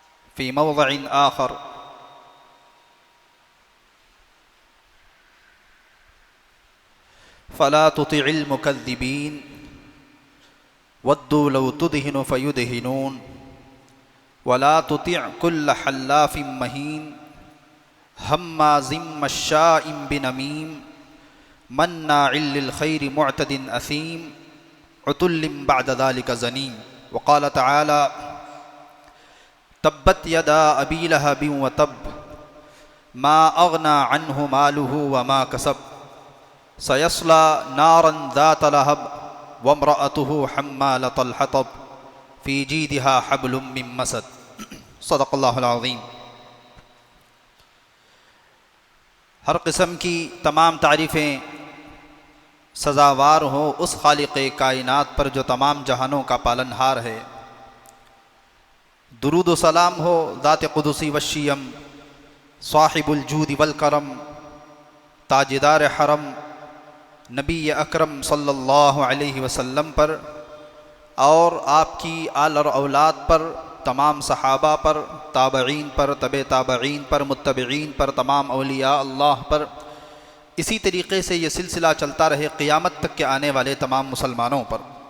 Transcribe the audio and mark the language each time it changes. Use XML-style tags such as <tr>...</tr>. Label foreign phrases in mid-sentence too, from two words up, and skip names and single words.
<ar>في موضع آخر فلا تطع المكذبين ودوا لو تدهن فيدهنون ولا تطع كل حلاف مهين هماز مشاء بنميم مناع للخير معتد أثيم عتل بعد ذلك زنيم. وقال تعالى تبت يدا أبي لهب وتب ما أغنى عنه ماله وما كسب سيصلى نارا ذات لهب وامرأته حمالة الحطب في جيدها حبل من مسد. صدق الله العظيم.</ar> <ur>ہر قسم کی تمام تعریفیں سزاوار ہو اس خالقِ کائنات پر جو تمام جہانوں کا پالنہار ہے. درود و سلام ہو ذات قدسی وشیم</ur> <ar>صاحب الجود والكرم</ar> <ur>تاجدار حرم نبی اکرم</ur> <ar>صلى الله عليه وسلم</ar> <ur>پر اور آپ کی آل اور اولاد پر، تمام صحابہ پر، تابعین پر، تبع تابعین پر، متبعین پر، تمام اولیاء اللہ پر، اسی طریقے سے یہ سلسلہ چلتا رہے قیامت تک کے آنے والے تمام مسلمانوں پر.</ur>